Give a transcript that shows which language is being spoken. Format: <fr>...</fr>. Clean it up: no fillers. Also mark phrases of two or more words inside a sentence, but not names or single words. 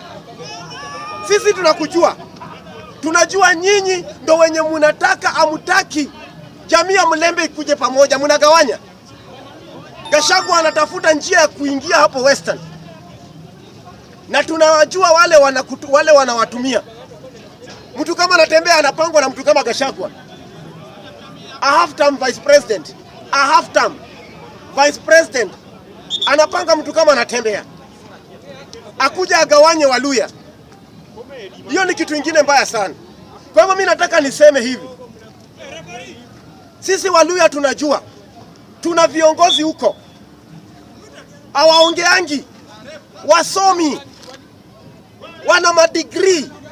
<sw>Sisi tunakujua, tunajua nyinyi ndo wenye munataka amutaki jamii ya Mlembe ikuje pamoja, munagawanya. Gachagua anatafuta njia ya kuingia hapo Western, na tunawajua wale wanawatumia. Mtu kama Natembea anapangwa na mtu kama Gachagua.</sw> <en>A half term vice president, a half term vice president</en> <sw>anapanga mtu kama Natembea akuja agawanye Waluya. Hiyo ni kitu kingine mbaya sana. Kwa hivyo mimi nataka niseme hivi, sisi Waluya tunajua, tuna viongozi huko hawaongeangi, wasomi, wana madigrii.</sw>